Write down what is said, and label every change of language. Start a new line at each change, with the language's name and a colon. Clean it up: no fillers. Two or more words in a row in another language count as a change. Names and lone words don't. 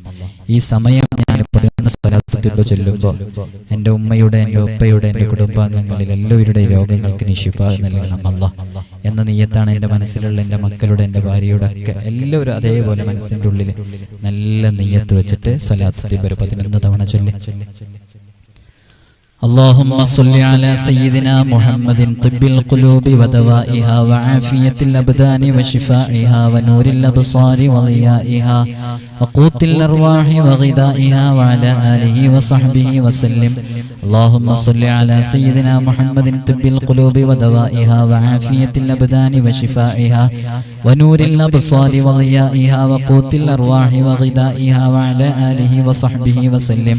Malayalam: ഈ സമയം ഞാൻ 11 സ്വലാത്ത് ചൊല്ലുമ്പോൾ എൻ്റെ ഉമ്മയുടെ, എൻ്റെ ഉപ്പയുടെ, എൻ്റെ കുടുംബാംഗങ്ങളിൽ എല്ലാവരുടെയും രോഗങ്ങൾക്ക് നീ ശിഫ നൽകണം അല്ലാഹ് എന്ന നിയ്യത്താണ് എൻ്റെ മനസ്സിലുള്ള. എൻ്റെ മക്കളുടെ, എൻ്റെ ഭാര്യയുടെ ഒക്കെ എല്ലാവരും അതേപോലെ മനസ്സിൻ്റെ ഉള്ളിൽ നല്ല നിയ്യത്ത് വെച്ചിട്ട് സ്വലാത്ത് 11 തവണ ചൊല്ലി.
Arabic: اللهم صل على سيدنا محمد طب القلوب ودوائها وعافية الأبدان وشفائها ونور الأبصار وضيائها وقوت الأرواح وغذائها وعلى آله وصحبه وسلم اللهم صل على سيدنا محمد طب القلوب ودوائها وعافية الأبدان وشفائها ونور الأبصار وضيائها وقوت الأرواح وغذائها وعلى آله وصحبه وسلم.